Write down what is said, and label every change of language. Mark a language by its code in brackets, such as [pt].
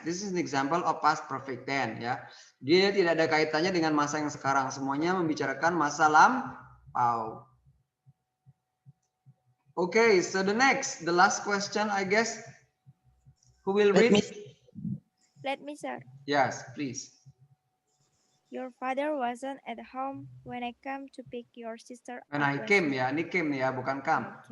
[en] This is an example of past perfect tense ya. [id] Dia tidak ada kaitannya dengan masa yang sekarang. Semuanya membicarakan masa lampau. [en] Okay, so the last question I guess. Who will read? Let me, sir. Yes, please. Your father wasn't at home when I came to pick your sister When up I last came week. [id] ya, ini came ya, bukan come.